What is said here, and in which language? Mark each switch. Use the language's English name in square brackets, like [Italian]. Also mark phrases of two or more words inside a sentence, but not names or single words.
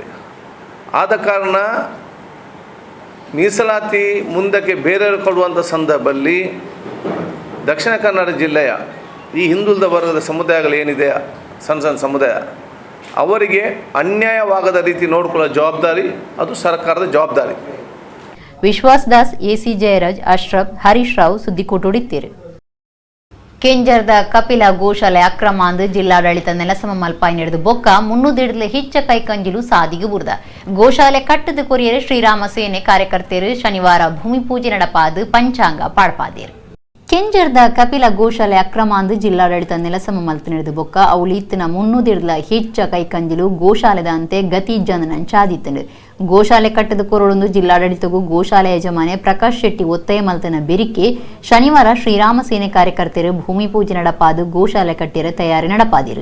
[Kannada] ಆದ ಕಾರಣ ಮೀಸಲಾತಿ ಮುಂದಕ್ಕೆ ಬೇರೆಯವರು ಕೊಡುವಂಥ ಸಂದರ್ಭದಲ್ಲಿ ದಕ್ಷಿಣ ಕನ್ನಡ ಜಿಲ್ಲೆಯ ಈ ಹಿಂದುಳಿದ ವರ್ಗದ ಸಮುದಾಯಗಳೇನಿದೆ, ಸಣ್ಣ ಸಣ್ಣ ಸಮುದಾಯ, ಅವರಿಗೆ ಅನ್ಯಾಯವಾಗದ ರೀತಿ ನೋಡಿಕೊಳ್ಳೋ ಜವಾಬ್ದಾರಿ ಅದು ಸರ್ಕಾರದ ಜವಾಬ್ದಾರಿ. ವಿಶ್ವಾಸ್ ದಾಸ್, ಎಸಿ ಜಯರಾಜ್, ಅಶ್ರಫ್, ಹರೀಶ್ ರಾವ್ ಸುದ್ದಿ ಕೊಟ್ಟುಡಿತೀರಿ. [Tulu] ಕೆಂಜರ್ದ ಕಪಿಲ ಗೋಶಾಲೆ ಅಕ್ರಮ ಅಂದು ಜಿಲ್ಲಾಡಳಿತ ನೆಲಸಮ ಮಲ್ಪಾಯಿ ನಡೆದು ಬೊಕ್ಕ 300 ಹೆಚ್ಚ ಕೈಕಂಜಿಲು ಸಾದಿಗೆ ಬುರ್ದ ಗೋಶಾಲೆ ಕಟ್ಟದ ಕೊರಿಯರು ಶ್ರೀರಾಮ ಸೇನೆ ಕಾರ್ಯಕರ್ತರು ಶನಿವಾರ ಭೂಮಿ ಪೂಜೆ ನಡಪಾದು ಪಂಚಾಂಗ ಪಾಡ್ಪಾದೇರು. ಕೆಂಜರ್ದ ಕಪಿಲ ಗೋಶಾಲೆ ಅಕ್ರಮ ಅಂದು ಜಿಲ್ಲಾಡಳಿತ ನೆಲಸಮ ಮಲ್ತು ನಡೆದು ಬೊಕ್ಕ ಅವಳಿತ್ತಿನ 300 ಹೆಚ್ಚ ಕೈಕಂಜಿಲು ಗೋಶಾಲೆದ ಅಂತೆ ಗತಿ ಜನನಂಚಾದಿತ್ತಂಡು ಗೋಶಾಲೆ ಕಟ್ಟದ ಕೊರಳೊಂದು ಜಿಲ್ಲಾಡಳಿತಗೂ ಗೋಶಾಲೆ ಯಜಮಾನೆ ಪ್ರಕಾಶ್ ಶೆಟ್ಟಿ ಒತ್ತಾಯ ಮಲ್ತನ ಬೆರಿಕೆ ಶನಿವಾರ ಶ್ರೀರಾಮ ಸೇನೆ ಕಾರ್ಯಕರ್ತರು ಭೂಮಿ ಪೂಜೆ ನಡಪಾದು ಗೋಶಾಲೆ ಕಟ್ಟಿರ ತಯಾರಿ ನಡಪಾದಿರು.